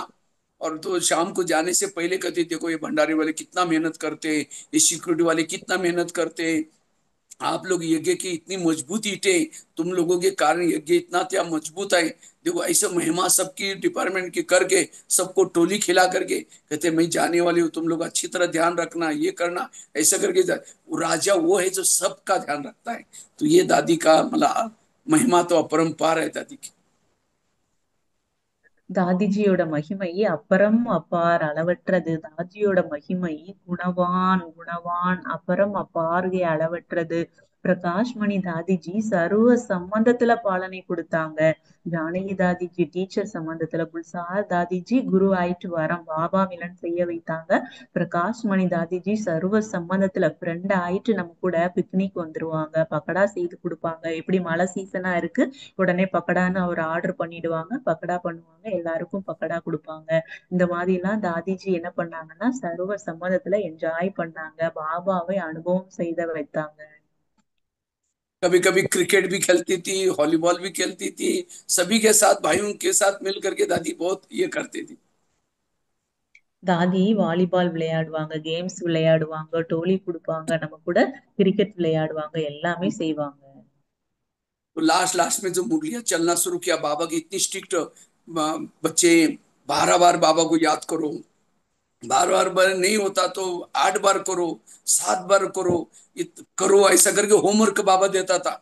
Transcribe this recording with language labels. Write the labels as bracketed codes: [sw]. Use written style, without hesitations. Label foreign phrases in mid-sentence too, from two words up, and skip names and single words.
[hi] और तो शाम को जाने से पहले कहते देखो ये भंडारे वाले कितना मेहनत करते हैं, ये सिक्योरिटी वाले कितना मेहनत करते हैं, आप लोग यज्ञ की इतनी मजबूत ईंटें, तुम लोगों के कारण यज्ञ इतना क्या मजबूत है। देखो ऐसे महिमा सबकी डिपार्टमेंट की करके सबको टोली खिला करके कहते मैं जाने वाली हूँ, तुम लोग अच्छी तरह ध्यान रखना, ये करना, ऐसा करके वो राजा वो है जो सबका ध्यान रखता है। तो ये दादी का मतलब महिमा तो अपरंपार है दादी की। [ta] தாதிஜியோட மகிமை அப்பரம் அப்பார் அளவற்றது. தாதியோட மகிமை குணவான் குணவான் அபரம் அப்பார்கே அளவற்றது. பிரகாஷ்மணி தாதிஜி சர்வ சம்பந்தத்துல பாலனை கொடுத்தாங்க. ஜானகி தாதிஜி டீச்சர் சம்பந்தத்துல, குல்சார் தாதிஜி குரு ஆயிட்டு வரம் பாபா மிலன் செய்ய வைத்தாங்க. பிரகாஷ்மணி தாதிஜி சர்வ சம்பந்தத்துல ஃப்ரெண்ட் ஆயிட்டு நம்ம கூட பிக்னிக் வந்துருவாங்க, பக்கடா செய்து கொடுப்பாங்க. எப்படி மழை சீசனா இருக்கு, உடனே பக்கடான்னு அவர் ஆர்டர் பண்ணிடுவாங்க, பக்கடா பண்ணுவாங்க, எல்லாருக்கும் பக்கடா கொடுப்பாங்க. இந்த மாதிரி எல்லாம் தாதிஜி என்ன பண்ணாங்கன்னா சர்வ சம்மதத்துல என்ஜாய் பண்ணாங்க, பாபாவை அனுபவம் செய்த வைத்தாங்க. [hi] कभी कभी क्रिकेट भी खेलती थी, वॉलीबॉल भी खेलती थी, सभी के साथ भाइयों के साथ मिल करके दादी बहुत ये करती थी। [ta] தாதி வாலிபால் விளையாடுவாங்க, கேம்ஸ் விளையாடுவாங்க, டோலி கொடுப்பாங்க, நம்ம கூட கிரிக்கெட் விளையாடுவாங்க, எல்லாமே செய்வாங்க. [hi] तो लास्ट लास्ट में जो मुरलियां चलना शुरू किया, बाबा की इतनी स्ट्रिक्ट, बच्चे 12 बार बाबा को याद करो, बार नहीं होता तो 8 बार करो, 7 बार करो, करो, ऐसा करके होमवर्क बाबा देता था।